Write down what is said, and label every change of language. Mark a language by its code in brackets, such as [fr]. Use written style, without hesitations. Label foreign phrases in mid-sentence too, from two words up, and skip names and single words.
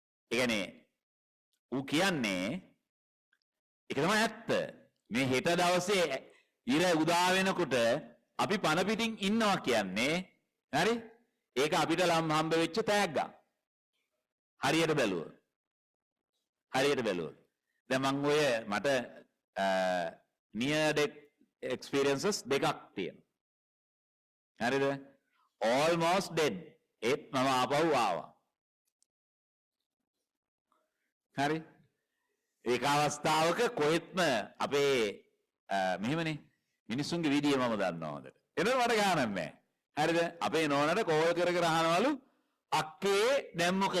[si] ඒ කියන්නේ ඌ කියන්නේ ඒක තමයි ඇත්ත. මේ හෙට දවසේ ඉර උදා වෙනකොට අපි පණ පිටින් ඉන්නවා කියන්නේ හරි? ඒක අපිට ලම් හම්බ වෙච්ච තෑග්ගක්. හරියට බැලුවොත්. හරියට බැලුවොත්. දැන් මම ඔය මට [en] near death experiences [si] දෙකක් තියෙනවා. හරිද? [en] almost dead. [si] ඒත් මම ආපහු ආවා. හරි? ඒක අවස්ථාවක කොහෙත්ම අපේ මෙහෙමනේ මිනිස්සුන්ගේ විදිය මම දන්නවා හොඳට. එනකොට මට ගානක් නැහැ. හරිද? අපේ නෝනට කෝල් කර කර අහනවලු අක්කේ දැන් මොකද?